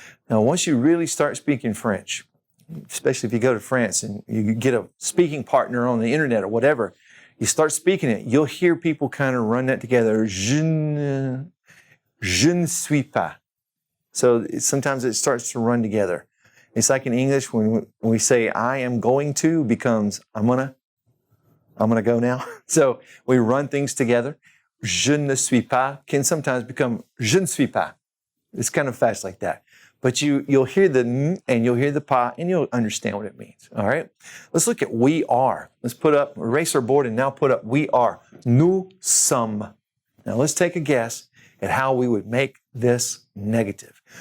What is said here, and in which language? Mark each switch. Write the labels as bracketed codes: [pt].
[en] Now, once you really start speaking French, especially if you go to France and you get a speaking partner on the internet or whatever, you start speaking it, you'll hear people kind of run that together. [fr] Je ne suis pas. [en] So sometimes it starts to run together. It's like in English when we say I am going to becomes I'm gonna go now. So we run things together. [fr] Je ne suis pas [en] can sometimes become [fr] je ne suis pas. [en] It's kind of fast like that. But you'll hear the n and you'll hear the pas and you'll understand what it means. All right? Let's look at we are. Let's erase our board and now put up we are. [fr] Nous sommes. [en] Now let's take a guess at how we would make this negative.